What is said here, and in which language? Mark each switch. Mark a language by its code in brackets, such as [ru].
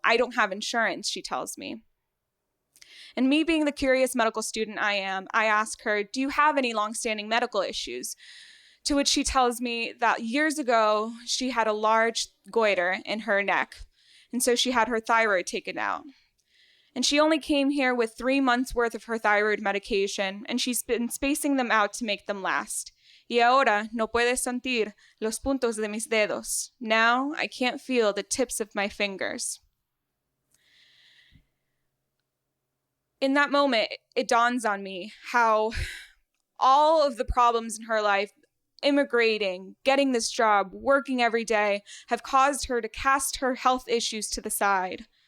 [en] I don't have insurance, she tells me. And me being the curious medical student I am, I ask her, do you have any longstanding medical issues? To which she tells me that years ago, she had a large goiter in her neck. And so she had her thyroid taken out. And she only came here with 3 months worth of her thyroid medication, and she's been spacing them out to make them last. [es] Y ahora no puede sentir los puntos de mis dedos. [en] Now I can't feel the tips of my fingers. In that moment, it dawns on me how all of the problems in her life, immigrating, getting this job, working every day, have caused her to cast her health issues to the side.